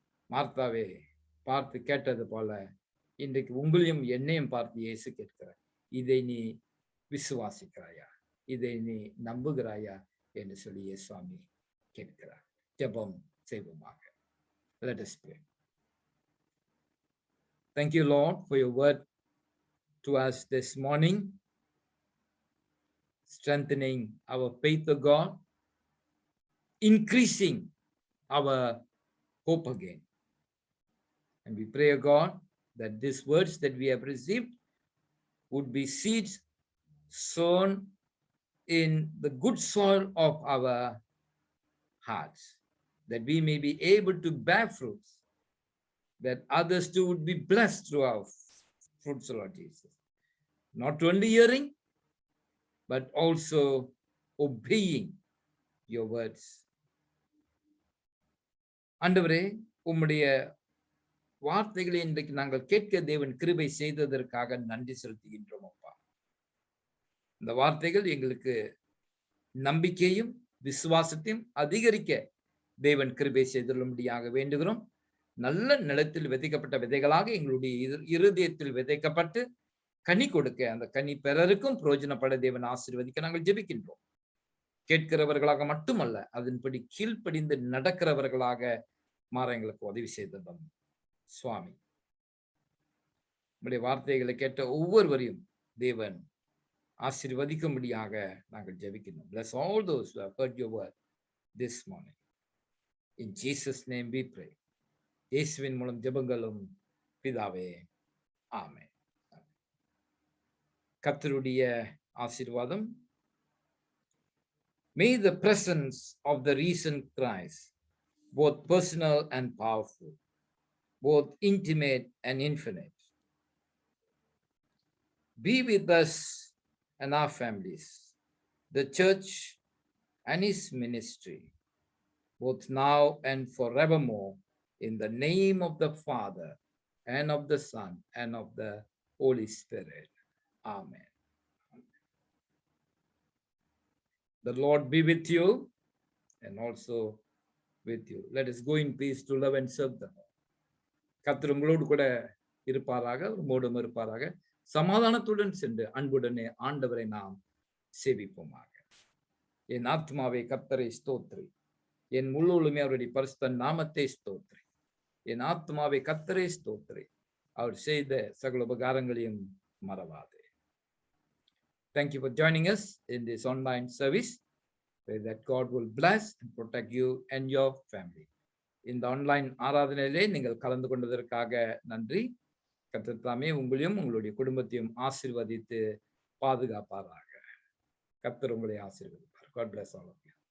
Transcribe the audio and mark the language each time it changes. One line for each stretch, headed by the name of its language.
Tamil: மார்த்தாவே பார்த்து கேட்டது போல இன்றைக்கு உங்களையும் என்னையும் பார்த்து இயேசு கேட்கிறார், இதை நீ விசுவாசிக்கிறாயா, இதை நீ நம்புகிறாயா என்று சொல்லி இயேசுவாமி கேட்கிறார். ஜெபம் செய்வோமாக.
English: Let us pray. Thank you, Lord, for your word to us this morning, strengthening our faith of God, increasing our hope again. And we pray, God, that these words that we have received would be seeds sown in the good soil of our hearts, that we may be able to bear fruits, that others too would be blessed through our fruits, Lord Jesus. Not only hearing, but also obeying your words.
Tamil: ஆண்டவரே, உம்முடைய வார்த்தைகளை இன்றைக்கு நாங்கள் கேட்க தேவன் கிருபை செய்ததற்காக நன்றி செலுத்துகின்றோம் அப்பா. இந்த வார்த்தைகள் எங்களுக்கு நம்பிக்கையும் விசுவாசத்தையும் அதிகரிக்க தேவன் கிருபை செய்துள்ளபடியாக வேண்டுகிறோம். நல்ல நிலத்தில் விதைக்கப்பட்ட விதைகளாக எங்களுடைய இருதயத்தில் விதைக்கப்பட்டு கனி கொடுக்க, அந்த கனி பிறருக்கும் பிரயோஜனப்பட தேவன் ஆசீர்வதிக்க நாங்கள் ஜெபிக்கின்றோம். கேட்கிறவர்களாக மட்டுமல்ல, அதன்படி கீழ்ப்படிந்து நடக்கிறவர்களாக மாற எங்களுக்கு உதவி செய்தோம் சுவாமி. நம்முடைய வார்த்தைகளை கேட்ட ஒவ்வொருவரையும் தேவன் ஆசீர்வதிக்கும்படியாக நாங்கள் ஜெபிக்கிறோம்.
English: Bless all those who have heard your word this morning. In Jesus' name we pray.
Tamil: இயேசுவின் மூலம் ஜெபங்களும் பிதாவே, ஆமென். கர்த்தருடைய ஆசீர்வாதம்.
English: May the presence of the risen Christ, both personal and powerful, both intimate and infinite, be with us and our families, the church and his ministry, both now and forevermore, in the name of the Father and of the Son and of the Holy Spirit. Amen. The Lord be with you and also with you. Let us go in peace to love and serve the Lord.
Tamil: கர்த்தர் உங்களோடு கூட இருப்பாராக, உம்மோடும் இருப்பாராக. சமாதானத்துடன் சென்று அன்புடனே ஆண்டவரை நாம் சேவிப்போமாக. என் ஆத்மாவை கர்த்தரை ஸ்தோத்திரி, என் முழுவதுமே அவருடைய பரிசுத்த நாமத்தை ஸ்தோத்திரி. என் ஆத்மாவை கர்த்தரை ஸ்தோத்திரி, அவர் செய்த சகல உபகாரங்களையும் மறவாதே.
English: Thank you for joining us in this online service. Pray that God will bless and protect you and your family.
Tamil: இந்த ஆன்லைன் ஆராதனையிலே நீங்கள் கலந்து கொண்டதற்காக நன்றி. கர்த்தர் தாமே உங்களையும் உங்களுடைய குடும்பத்தையும் ஆசீர்வதித்து பாதுகாப்பாராக. கர்த்தர் உங்களை ஆசீர்வதிப்பார்.
English: God bless all of you.